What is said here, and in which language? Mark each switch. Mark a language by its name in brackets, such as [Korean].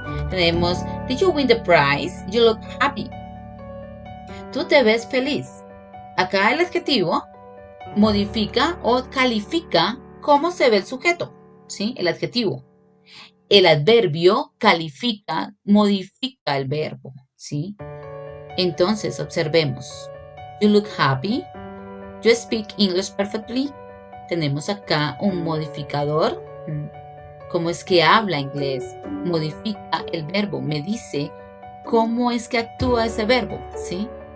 [Spanish] Tenemos, [English] did you win the prize? You look happy. [Spanish] Tú te ves feliz. Acá el adjetivo modifica o califica cómo se ve el sujeto, ¿sí? El adjetivo. El adverbio califica, modifica el verbo, ¿sí? Entonces, observemos. [English] You look happy. You speak English perfectly. [Spanish] Tenemos acá un modificador. ¿Cómo es que habla inglés? Modifica el verbo, me dice cómo es que actúa ese verbo, ¿sí?